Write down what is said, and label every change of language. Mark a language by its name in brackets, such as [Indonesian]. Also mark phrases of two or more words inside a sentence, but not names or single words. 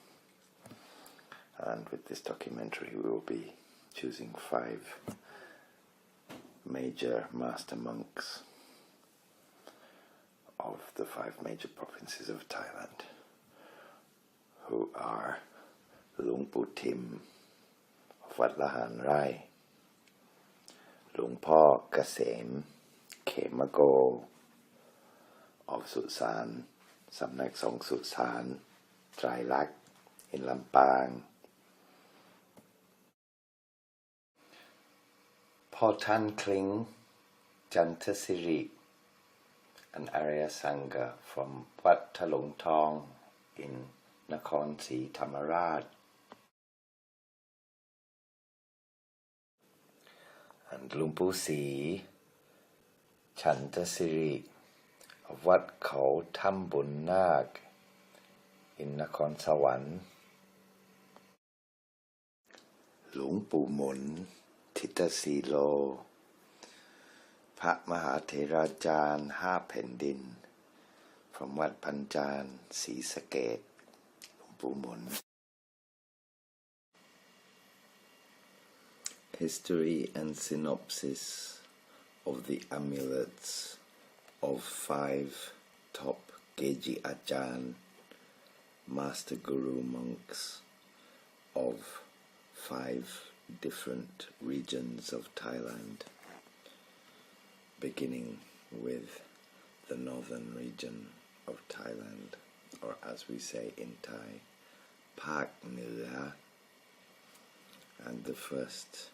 [English] And with this documentary we will be choosing 5 major master monks of the 5 major provinces of Thailand, who are Luang Pu Tim of Wat Lahan Rai, Luang Po Kasem Khemago of Susan Samnak Song Susan Trailak in Lampang, พ่อท่านคลิ้งจันทศิริ an Arya Sangha from Wat Thalung Thong in Nakhon Si Thammarat, and Luang Pu Si Chantasiri of Wat Khao Tham Bun Nak in Nakhon Sawan, Luang Pu Mun [Thai] ทิตสีโลพระมหาเถราจารย์5แผ่นดิน [English] from วัดพันจานศรีสะเกษหลวงปู่หมุน History and synopsis of the amulets of 5 top Geji Ajahn Master Guru monks of 5 different regions of Thailand, beginning with the northern region of Thailand, or as we say in Thai, [Thai] ภาคเหนือ, [English] and the first